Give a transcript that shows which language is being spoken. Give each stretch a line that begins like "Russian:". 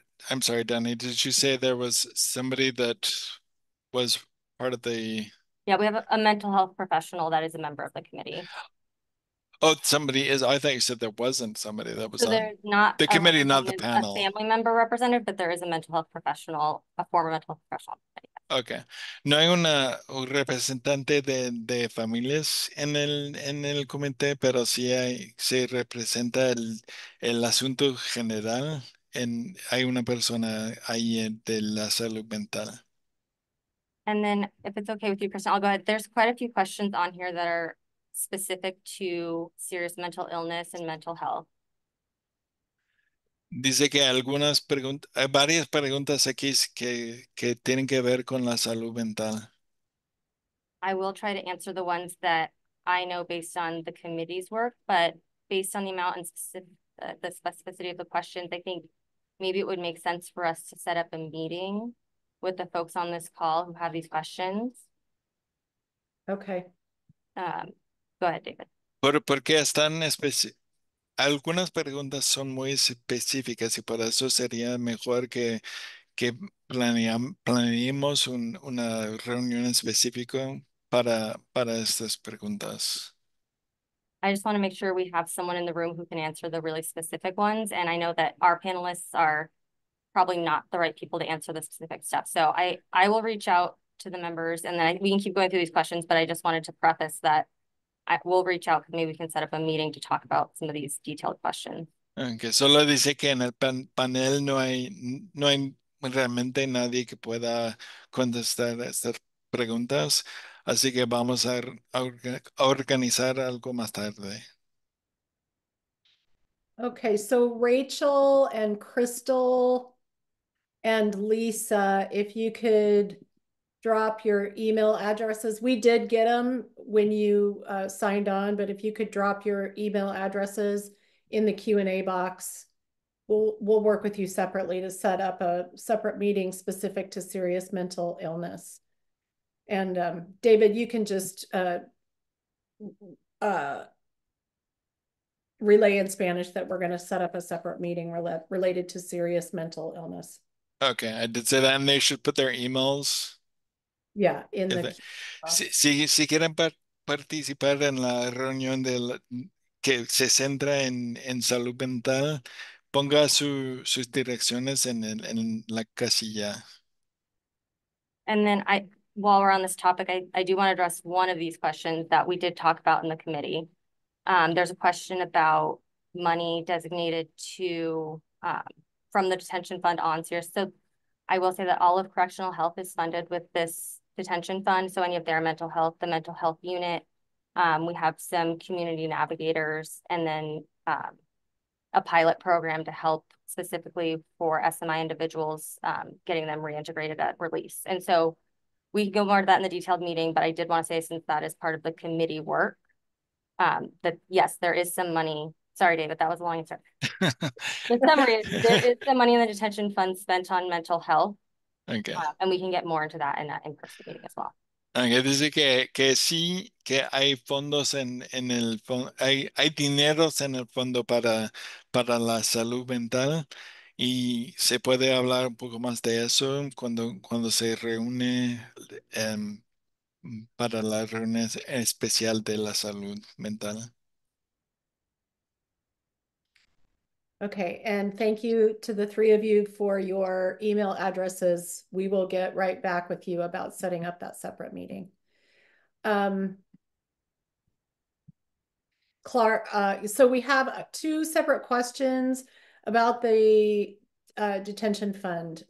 English: I'm sorry, Danny, did you say there was somebody that was part of the... Yeah, we have a mental health professional that is a member of the committee. Oh, somebody is. I thought you said there wasn't somebody that was So on there's not the committee, not the a panel. family member representative, but there is a mental health professional, a former mental health professional. Okay.
Spanish: No hay un representante de familias en el comité, pero sí se representa el asunto general. Hay una persona ahí de la salud mental.
English: And then if it's okay with you, Kristen, I'll go ahead. There's quite a few questions on here that are specific to serious mental illness and mental health.
Spanish: Dice que hay varias preguntas aquí que tienen que ver con la salud mental.
English: I will try to answer the ones that I know based on the committee's work, but based on the amount and the specificity of the questions, I think maybe it would make sense for us to set up a meeting with the folks on this call who have these questions. Okay. Go ahead, David.
Spanish: Porque algunas preguntas son muy específicas y por eso sería mejor que que planeemos una reunión específica para estas preguntas.
English: I just want to make sure we have someone in the room who can answer the really specific ones. And I know that our panelists are probably not the right people to answer the specific stuff. So I will reach out to the members, and then we can keep going through these questions, but I just wanted to preface that I will reach out, because maybe we can set up a meeting to talk about some of these detailed questions.
Spanish: Que solo dice que en el panel no hay realmente nadie que pueda contestar estas preguntas, así que vamos a organizar algo más tarde.
English: Okay, so Rachel and Crystal and Lisa, if you could drop your email addresses. We did get them when you signed on, but if you could drop your email addresses in the Q&A box, we'll work with you separately to set up a separate meeting specific to serious mental illness. And David, you can just relay in Spanish that we're going to set up a separate meeting related to serious mental illness. Okay, I did say that, and they should put their emails. Yeah, in the
Spanish: si quieren participar en la reunión que se centra en salud mental, ponga sus direcciones en la casilla.
English: And then while we're on this topic, I do want to address one of these questions that we did talk about in the committee. There's a question about money designated to from the detention fund on SEERS. So I will say that all of correctional health is funded with this detention fund. So any of their mental health, the mental health unit, we have some community navigators, and then a pilot program to help specifically for SMI individuals, getting them reintegrated at release. And so we can go more to that in the detailed meeting, but I did want to say, since that is part of the committee work, that yes, there is some money. Sorry, David, that was a long answer. The summary is there is some money in the detention fund spent on mental health. Okay. And we can get more into that in that in-person meeting as well.
Spanish: Okay, dice que sí, que hay fondos en el fondo, hay dineros en el fondo para la salud mental, y se puede hablar un poco más de eso cuando se reúne para la reunión especial de la salud mental.
English: Okay, and thank you to the three of you for your email addresses. We will get right back with you about setting up that separate meeting. Clark, so we have two separate questions about the detention fund.